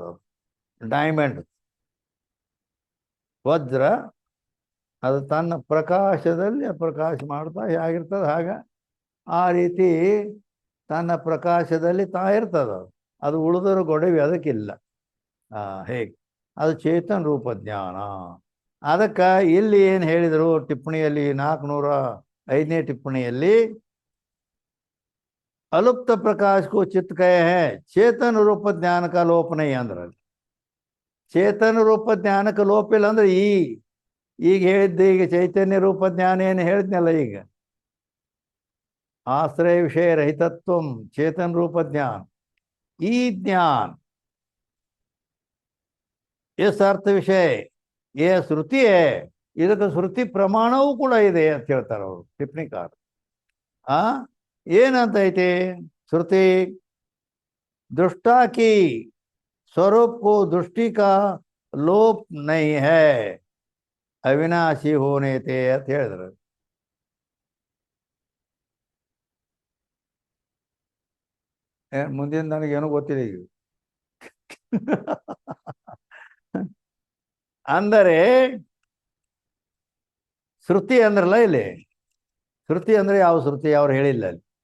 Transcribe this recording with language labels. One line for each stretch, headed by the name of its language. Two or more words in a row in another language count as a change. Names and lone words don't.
Kannada: ಡೈಮಂಡ್, ವಜ್ರ, ಅದು ತನ್ನ ಪ್ರಕಾಶದಲ್ಲಿ ಪ್ರಕಾಶ ಮಾಡ್ತಾ ಹೇಗಿರ್ತದೆ ಹಾಗೆ ಆ ರೀತಿ ತನ್ನ ಪ್ರಕಾಶದಲ್ಲಿ ತಾ ಇರ್ತದ. ಅದು ಉಳಿದರ ಗೊಡವೆ ಅದಕ್ಕಿಲ್ಲ. ಹೇಗೆ ಅದು ಚೇತನ ರೂಪ ಜ್ಞಾನ. ಅದಕ್ಕೆ ಇಲ್ಲಿ ಏನು ಹೇಳಿದರು ಟಿಪ್ಪಣಿಯಲ್ಲಿ 405ನೇ ಟಿಪ್ಪಣಿಯಲ್ಲಿ,
Hindi: अलुप्त प्रकाश को चित्त कहे हैं, चेतन रूप ज्ञान का लोप नहीं अंद्र. चेतन रूप ज्ञान का लोप
Kannada: ಇಲ್ಲ ಅಂದ್ರೆ ಈಗ ಹೇಳಿದ್ದೆ, ಈಗ ಚೈತನ್ಯ ರೂಪ ಜ್ಞಾನ ಏನು ಹೇಳಿದ್ನಲ್ಲ, ಈಗ
Hindi: आश्रय विषय रहितत्व चेतन रूप ज्ञान, ಈ ज्ञान इस अर्थ विषय ये श्रुति है,
Kannada: ಇದಕ್ಕೆ ಶ್ರುತಿ ಪ್ರಮಾಣವೂ ಕೂಡ ಇದೆ ಅಂತ ಹೇಳ್ತಾರೆ ಅವರು ಟಿಪ್ಪಣಿಕಾರ. ಏನಂತ ಐತೆ
Hindi: श्रुति? दृष्टा की स्वरूप को दृष्टि का लोप नहीं है, अविनाशी होने थे
Kannada: ಅಂತ ಹೇಳಿದ್ರು. ಮುಂದಿನ ನನಗೇನು ಗೊತ್ತಿಲ್ಲ ಈಗ. ಅಂದರೆ ಶ್ರುತಿ ಅಂದ್ರಲ್ಲ, ಇಲ್ಲಿ ಶ್ರುತಿ ಅಂದ್ರೆ ಯಾವ ಶ್ರುತಿ ಅವ್ರು ಹೇಳಿಲ್ಲ ಅಲ್ಲಿ.